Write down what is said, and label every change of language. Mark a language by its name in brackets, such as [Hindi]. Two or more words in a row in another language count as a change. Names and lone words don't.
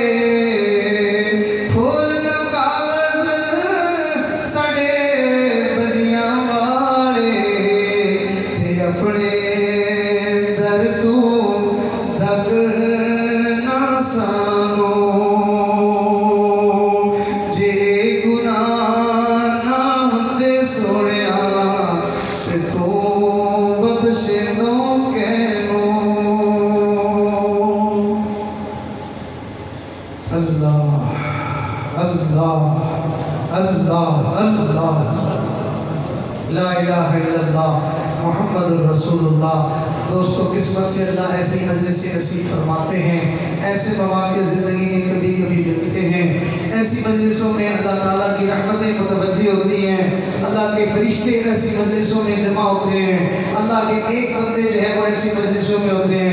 [Punjabi] پھول نا کاغذ سڑے بدیاں والے تے اپنے در تو دگ نا سانوں. جے گناہ نا ہوندے سوہنیا تے تو بخشے دو کینوں. [Arabic] الله الله الله الله لا إله إلا الله محمد رسول الله. [Urdu] دوستو قسمت سے اللہ ایسی مجلسیں نصیب فرماتے ہیں. ایسے موقعے زندگی میں کبھی کبھی ملتے ہیں. ایسی مجلسوں میں اللہ تعالیٰ کی رحمتیں متوجہ ہوتی ہیں. اللہ کے فرشتے ایسی مجلسوں میں جمع ہوتے ہیں. اللہ کے نیک بندے جو ہے وہ ایسی مجلسوں میں ہوتے ہیں.